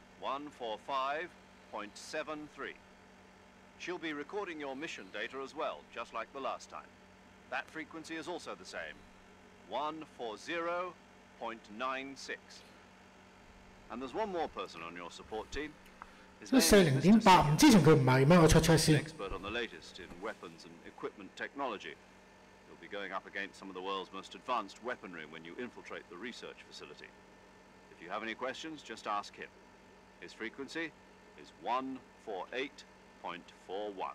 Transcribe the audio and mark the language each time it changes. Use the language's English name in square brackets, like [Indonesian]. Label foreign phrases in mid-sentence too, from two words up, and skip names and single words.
[English] 145.73. She'll be recording your mission data as well, just like the last time. That frequency is also the same. 140.96. And there's one more person on your support team. His name is Mr. [Cantonese] 唔之前佢唔係咩？我 [English] check check [Cantonese] 先。 [English] expert on the latest in weapons and equipment technology. You'll be going up against some of the world's most advanced weaponry when you infiltrate the research facility. If you have any questions, just ask him. His frequency is 148.41.